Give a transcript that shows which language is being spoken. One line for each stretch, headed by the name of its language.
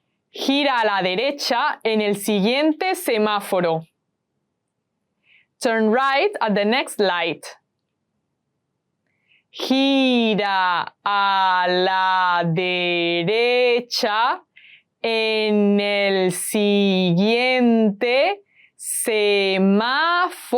Spanish: Gira a la derecha en el siguiente semáforo.
English: Turn right at the next light.
Spanish: Gira a la derecha en el siguiente semáforo.